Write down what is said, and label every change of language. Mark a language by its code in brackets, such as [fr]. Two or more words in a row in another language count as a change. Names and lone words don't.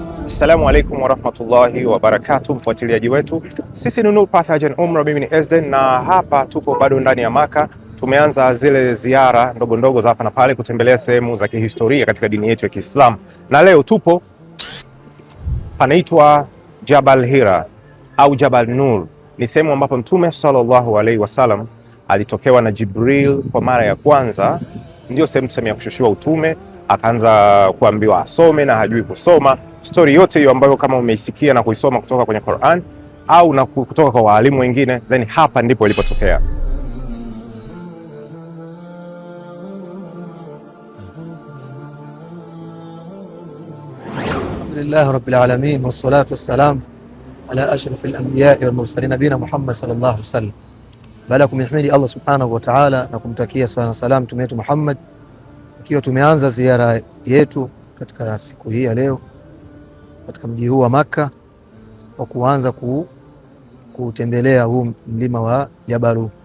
[ar] السلام عليكم ورحمة الله وبركاته, [sw] mfuatiliaji wetu, sisi ni Nur Path Hajj and Umrah, mimi ni Ezden na hapa tupo bado ndani ya Maka. Tumeanza zile ziara ndogo ndogo za hapa na pale kutembelea sehemu za kihistoria katika dini yetu ya Kiislamu, na leo tupo panaitwa Jabal Hira au Jabal Nur. Ni sehemu ambapo Mtume [ar] صلى الله عليه وسلم [sw] alitokewa na Jibril kwa mara ya kwanza. Ndio sehemu ya kushushiwa utume, akaanza kuambiwa asome na hajui kusoma. Story yote hiyo ambayo kama umeisikia na kuisoma kutoka kwenye Qur'an au na kutoka kwa walimu wengine, then hapa ndipo ilipotokea. [ar] الحمد لله رب العالمين والصلاة والسلام على أشرف الأنبياء والمرسلين نبينا محمد صلى الله عليه وسلم. [sw] Baada ya kumhimidi Allah [ar] سبحانه وتعالى [sw] na kumtakia swalla na salam mtume wetu Muhammad, ikiwa tumeanza ziara yetu katika siku hii ya leo katika mji huu wa Makka kwa kuanza kutembelea huu mlima wa Jabalu